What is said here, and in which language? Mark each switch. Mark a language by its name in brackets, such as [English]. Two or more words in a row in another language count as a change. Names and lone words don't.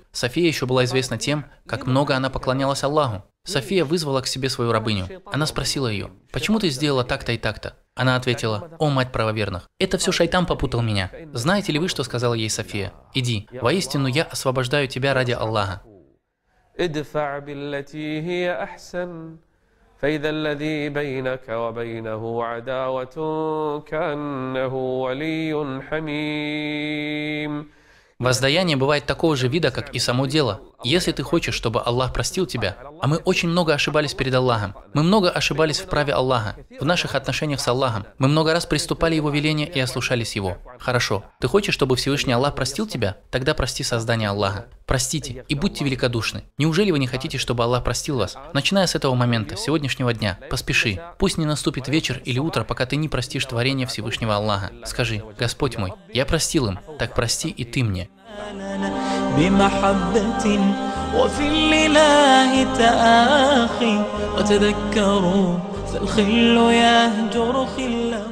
[Russian] София еще была известна тем, как много она поклонялась Аллаху. София вызвала к себе свою рабыню. Она спросила ее: «Почему ты сделала так-то и так-то?» Она ответила: «О, мать правоверных, это все шайтан попутал меня. Знаете ли вы, что сказала ей София? Иди, воистину я освобождаю тебя ради Аллаха». [Arabic] ادفع بالتي هي أحسن فإذا الذي بينك وبينه عداوة كأنه ولي حميم. [Russian] Воздаяние бывает такого же вида, как и само дело. Если ты хочешь, чтобы Аллах простил тебя, а мы очень много ошибались перед Аллахом, мы много ошибались в праве Аллаха, в наших отношениях с Аллахом, мы много раз приступали Его веления и ослушались Его. Хорошо, ты хочешь, чтобы Всевышний Аллах простил тебя? Тогда прости создание Аллаха. Простите и будьте великодушны. Неужели вы не хотите, чтобы Аллах простил вас? Начиная с этого момента, с сегодняшнего дня, поспеши. Пусть не наступит вечер или утро, пока ты не простишь творение Всевышнего Аллаха. Скажи: Господь мой, я простил им, так прости и ты мне. [Arabic] بمحبة وفي الإله تآخي وتذكروا فالخل يهجر خلا